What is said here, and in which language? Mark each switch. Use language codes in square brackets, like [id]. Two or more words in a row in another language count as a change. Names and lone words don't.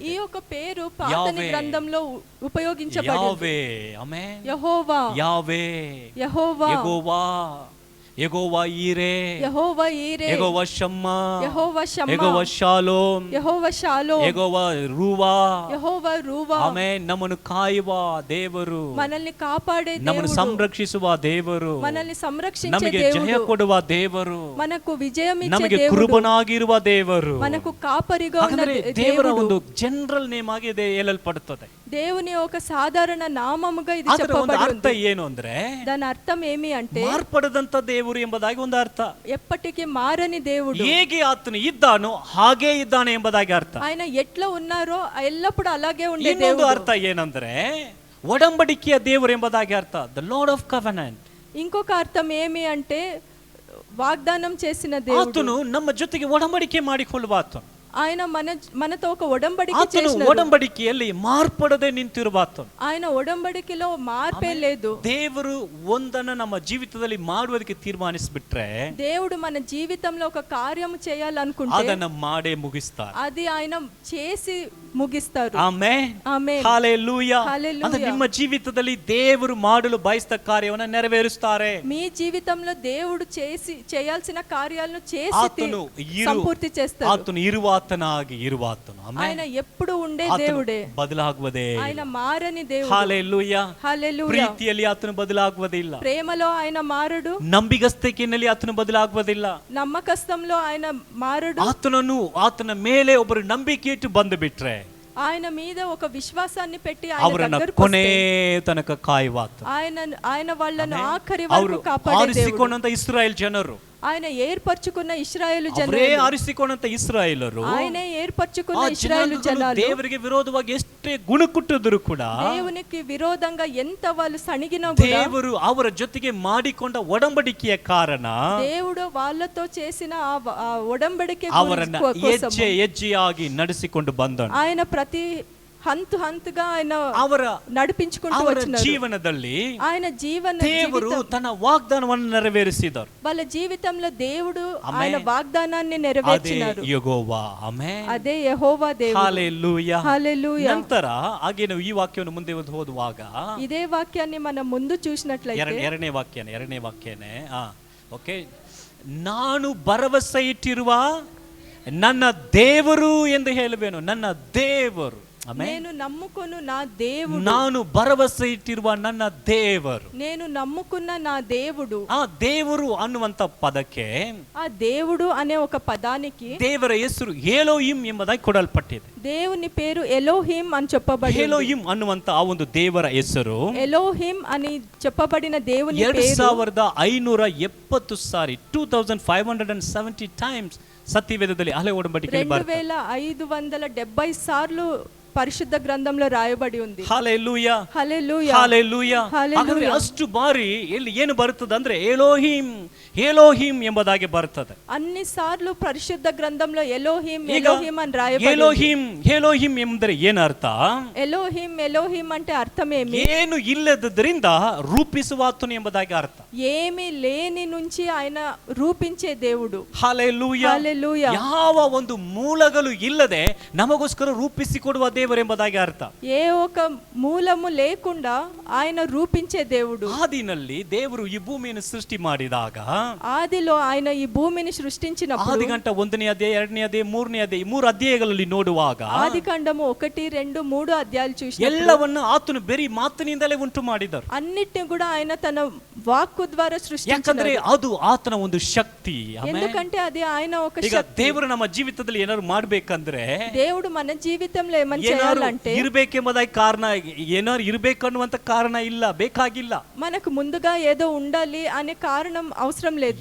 [te] ఈ యొక్క పేరు పాత గ్రంథంలో ఉపయోగించబడింది. [kn] ಯಾವೇ, ಆಮೆನ್. [te] యెహోవా, [kn] ಯಾವೇ, [te] యెహోవా, [kn] ಯೆಹೋವಾ ಈರೆ, [te] యెహోవా ఈరే, [kn] ಯೆಹೋವಾ ಶಮ್ಮಾ, [te] యెహోవా షమ్మా, [kn] ಯೆಹೋವಾ ಶಾಲೋಮ್, [te] యెహోవా షాలోమ్, [kn] ಯೆಹೋವಾ ರೂವಾ, [te] యెహోవా రూవా. [kn] ಆಮೆನ್. ನಮ್ಮನ್ನು ಕಾಯುವ ದೇವರು, [te] మనల్ని కాపాడే [kn] ನಮ್ಮನ್ನು [te] దేవుడు, [kn] ಸಂರಕ್ಷಿಸುವ ದೇವರು, [te] మనల్ని సంరక్షించే [kn] ನಮಗೆ ಜಯ [te] దేవుడు, [kn] ಕೊಡುವ ದೇವರು, [te] మనకు విజయం ఇచ్చే [kn] ನಮಗೆ [te] దేవుడు, [kn] ಕೃಪನಾಗಿರುವ ದೇವರು. [te] మనకు కాపరిగా ఉన్న [kn] ಹಾಗಾದ್ರೆ ದೇವರ [te] దేవుడు. [kn] ಒಂದು [en] general name [kn] ಆಗಿ ಇದೆ ಹೇಳಲ್ಪಡುತ್ತದೆ. [te] దేవుని ఒక సాధారణ నామముగా ఇది [kn] ಅದರ ಒಂದು [te] చెప్పబడి [kn] ಅರ್ಥ [te] ఉంది. [kn] ಏನು ಅಂದ್ರೆ, [te] దాని అర్థం ఏమి అంటే, [kn] ಮಾರ್ಪಡದಂತ ದೇವರು ದೇವರು ಎಂಬುದಾಗಿ ಒಂದು ಅರ್ಥ. [te] ఎప్పటికీ మారని దేవుడు. [kn] ಹೇಗೆ ಆತನು ಇದ್ದಾನೋ ಹಾಗೇ ಇದ್ದಾನೆ ಎಂಬುದಾಗಿ ಅರ್ಥ. [te] ఆయన ఎట్లా ఉన్నారో ఎల్లప్పుడు అలాగే ఉండే [kn] ಇನ್ನೊಂದು [te] దేవుడు. [kn] ಅರ್ಥ ಏನಂದ್ರೆ ಒಡಂಬಡಿಕೆಯ ದೇವರು ಎಂಬುದಾಗಿ ಅರ್ಥ, [en] the Lord of covenant. [te] ఇంకొక అర్థం ఏమి అంటే వాగ్దానం చేసిన దేవుడు. [kn] ಆತನು ನಮ್ಮ ಜೊತೆಗೆ ಒಡಂಬಡಿಕೆ ಮಾಡಿಕೊಳ್ಳುವ ಆತನು. [te] ఆయన మనతో ఒక ఒడంబడిక [kn] ಆತನು [te] చేసినారు. [kn] ಒಡಂಬಡಿಕೆಯಲ್ಲಿ ಮಾರ್ಪಡದೆ ನಿಂತಿರುವ ಆತನು. [te] ఆయన ఒడంబడికలో మార్పే లేదు. [kn] ದೇವರು ಒಂದನ್ನ ನಮ್ಮ ಜೀವಿತದಲ್ಲಿ ಮಾಡುವುದಕ್ಕೆ ತೀರ್ಮಾನಿಸಿಬಿಟ್ರೆ [te] దేవుడు మన జీవితంలో ఒక కార్యం చేయాలనుకుంటే [kn] ಅದನ್ನ ಮಾಡೇ ಮುಗಿಸ್ತಾರೆ. [te] అది ఆయన చేసి ముగిస్తారు. [kn] ಆಮೆನ್, ಆಮೆನ್, ಹಲ್ಲೆಲೂಯಾ. [te] హల్లెలూయా. [kn] ಅಂದ್ರೆ ನಿಮ್ಮ ಜೀವಿತದಲ್ಲಿ ದೇವರು ಮಾಡಲು ಬಯಸಿದ ಕಾರ್ಯವನ್ನ ನೆರವೇರಿಸುತ್ತಾರೆ. [te] మీ జీవితంలో దేవుడు చేయాల్సిన కార్యాలను చేసి [kn] ಆತನು [te] ಸಂಪೂರ್ತಿ చేస్తారు. [kn] ಆತನು ಇರುವಾತನಾಗಿ ಇರುವಾತನು. [te] ఆయన ఎప్పుడు ఉండే [kn] ಆತನು [te] దేవుడే, [kn] ಬದಲಾಗುವುದೇ [te] ఆయన మారని దేవుడు. [kn] ಹಲ್ಲೆಲೂಯಾ. [te] హల్లెలూయా. [kn] ಪ್ರೀತಿಯಲ್ಲಿ ಆತನು ಬದಲಾಗುವುದಿಲ್ಲ, [te] ప్రేమలో ఆయన మారడు, [kn] ನಂಬಿಗಸ್ತಿಕೆಯಲ್ಲಿ ಆತನು ಬದಲಾಗುವುದಿಲ್ಲ, [te] నమ్మకస్తంలో ఆయన మారడు. [kn] ಆತನ ಮೇಲೆ ಒಬ್ಬರು ನಂಬಿಕೆ ಇಟ್ಟು ಬಂದು ಬಿಟ್ರೆ [te] ఆయన మీద ఒక విశ్వాసాన్ని పెట్టి ఆయన [kn] ಅವರನ್ನ [te] దగ్గరకు [kn] ಕೊನೆ [te] వస్తే [kn] ತನಕ ಕಾಯುವಾತ. [te] ఆయన వాళ్ళను ఆఖరి [kn] ಅವರು [te] వరకు కాపాడే దేవుడు. [kn] ಆರಿಸಿಕೊಂಡಂತ ಇಸ್ರಾಯೇಲ್ ಜನರು, [te] ఆయన ఏర్పరచుకున్న ఇశ్రాయేలు [kn] ಅವರೇ [te] జనాలు, [kn] ಆರಿಸಿಕೊಂಡಂತ ಇಸ್ರಾಯೇಲರು, [te] ఆయనే ఏర్పరచుకున్న [kn] ಆ [te] ఇశ్రాయేలు [kn] ಜನಾಂಗಗಳು [te] జనాలు [kn] ದೇವರಿಗೆ ವಿರೋಧವಾಗಿ ಎಷ್ಟೇ ಗುಣುಕುಟ್ಟಿದ್ರು ಕೂಡ [te] దేవునికి విరోధంగా ఎంత వాళ్ళు సణిగినా కూడా [kn] ದೇವರು ಅವರ ಜೊತೆಗೆ ಮಾಡಿಕೊಂಡ ಒಡಂಬಡಿಕೆಯ ಕಾರಣ [te] దేవుడు వాళ్ళతో చేసిన ఆ ఒడంబడిక [kn] ಅವರನ್ನ ಹೆಜ್ಜೆ ಹೆಜ್ಜೆಯಾಗಿ ನಡೆಸಿಕೊಂಡು ಬಂದನು. [te] ఆయన ప్రతి ಹಂತುగా ఆయన [kn] ಅವರ [te] నడిపించుకుంటూ వచ్చినారు. [kn] ಜೀವನದಲ್ಲಿ [te] ఆయన [kn] ದೇವರು ತನ್ನ ವಾಗ್ದಾನವನ್ನು ನೆರವೇರಿಸಿದರು. [te] వాళ్ళ జీవితంలో దేవుడు [kn] ಆಮೆನ್. [te] ఆయన వాగ్దానాన్ని [kn] ಅದೇ [te] నెరవేర్చినారు. [kn] ಯೆಹೋವಾ. ಆಮೆನ್, [te] అదే యెహోవా దేవుడు. [kn] ಹಲ್ಲೆಲೂಯಾ. [te] హల్లెలూయా. [kn] ನಂತರ ಹಾಗೆ ನಾವು ಈ ವಾಕ್ಯವನ್ನು ಮುಂದೆ ಓದುವಾಗ [te] ఇదే వాక్యాన్ని మనం ముందు చూసినట్లయితే [kn] ಎರಡನೇ ವಾಕ್ಯನೇ ಓಕೆ, ನಾನು ಭರವಸೆ ಇಟ್ಟಿರುವ ನನ್ನ ದೇವರು ಎಂದು ಹೇಳುವೆನು. ನನ್ನ ದೇವರು, [te] నేను నమ్ముకొను నా దేవుడు, [kn] ನಾನು ಭರವಸೆ ಇಟ್ಟಿರುವ ನನ್ನ ದೇವರು. [te] నేను నమ్ముకున్న నా దేవుడు. [kn] ಆ ದೇವರು ಅನ್ನುವಂತ ಪದಕ್ಕೆ, [te] ఆ దేవుడు అనే ఒక పదానికి [kn] ದೇವರ ಹೆಸರು ಎಲೋಹಿಮ್ ಎಂಬುದಾಗಿ ಕೊಡಲ್ಪಟ್ಟಿದೆ. [te] దేవుని పేరు ఎలోహిం అని చెప్పబడింది. [kn] ಎಲೋಹಿಮ್ ಅನ್ನುವಂತ ಆ ಒಂದು ದೇವರ ಹೆಸರು [te] ఎలోహిం అని చెప్పబడిన దేవుని పేరు [kn] 2570 ಸಾರಿ 2570 ಟೈಮ್ಸ್ ಸತ್ಯವೇದದಲ್ಲಿ ಹಳೆ ಒಡಂಬಡಿಕೆಯಲ್ಲಿ ಬರ್ತದೆ. [te] 2570 సార్లు పరిశుద్ధ గ్రంథంలో రాయబడి ఉంది. [kn] ಹಲ್ಲೆಲೂಯಾ, [te] హల్లెలూయా, [kn] ಹಲ್ಲೆಲೂಯಾ. [te] హల్లెలూయా. [kn] ಹಾಗಾದ್ರೆ ಅಷ್ಟು ಬಾರಿ ಇಲ್ಲಿ ಏನು ಬರ್ತದೆ ಅಂದ್ರೆ ಎಲೋಹಿಮ್ ಎಲೋಹಿಮ್ ಎಂಬುದಾಗಿ ಬರ್ತದೆ. [te] అన్ని సార్లు పరిశుద్ధ గ్రంథంలో ఎలోహిం [kn] ಈಗ [te] ఎలోహిం అని రాయబడి ఉంది. [kn] ಎಲೋಹಿಮ್ ಎಲೋಹಿಮ್ ಎಂದರೆ ಏನರ್ಥ? [te] ఎలోహిం ఎలోహిం అంటే అర్థం ఏమి? [kn] ಏನು ಇಲ್ಲದರಿಂದ ರೂಪಿಸುವ ಆತನು ಎಂಬುದಾಗಿ ಅರ್ಥ. [te] ఏమీ లేని నుంచి ఆయన రూపించే దేవుడు. [kn] ಹಲ್ಲೆಲೂಯಾ, [te] హల్లెలూయా. [kn] ಯಾವ ಒಂದು ಮೂಲಗಳು ಇಲ್ಲದೆ ನಮಗೋಸ್ಕರ ರೂಪಿಸಿಕೊಡುವ ದೇವರೆಂಬುದಾಗಿ ಅರ್ಥ. [te] ఏ ఒక మూలము లేకుండా ఆయన రూపించే దేవుడు. [kn] ಆದಿನಲ್ಲಿ ದೇವರು ಈ ಭೂಮಿಯನ್ನು ಸೃಷ್ಟಿ ಮಾಡಿದಾಗ [te] ఆదిలో ఆయన ఈ భూమిని సృష్టించినప్పుడు [kn] ಆದಿಕಾಂಡ 1ನೇ ಅಧ್ಯಾಯ 2ನೇ ಅಧ್ಯಾಯ 3ನೇ ಅಧ್ಯಾಯ 3 ಅಧ್ಯಾಯಗಳಲ್ಲಿ ನೋಡುವಾಗ [te] ఆదికాండము 1, 2, 3 అధ్యాయాలు చూసినప్పుడు [kn] ಎಲ್ಲವನ್ನು ಆತನು ಬರೀ ಮಾತಿನಿಂದಲೇ ಉಂಟು ಮಾಡಿದರು. [te] అన్నిటిని కూడా ఆయన తన వాక్కు ద్వారా [kn] ಯಾಕಂದ್ರೆ [te] సృష్టించారు. [kn] ಅದು ಆತನ ಒಂದು ಶಕ್ತಿ. [te] ఎందుకంటే అది ఆయన ఒక [kn] ಈಗ [te] శక్తి. [kn] ದೇವರು ನಮ್ಮ ಜೀವಿತದಲ್ಲಿ ಏನಾದ್ರು ಮಾಡ್ಬೇಕಂದ್ರೆ [te] దేవుడు మన జీవితంలో ఏమని [kn] ಏನಾದ್ರು [te] చేయాలంటే [kn] ಇರ್ಬೇಕೆಂಬುದಾಗಿ ಕಾರಣ, ಏನಾದ್ರು ಇರ್ಬೇಕು ಅನ್ನುವಂತ ಕಾರಣ ಇಲ್ಲ, ಬೇಕಾಗಿಲ್ಲ. [te] మనకు ముందుగా ఏదో ఉండాలి అనే కారణం అవసరం లేదు.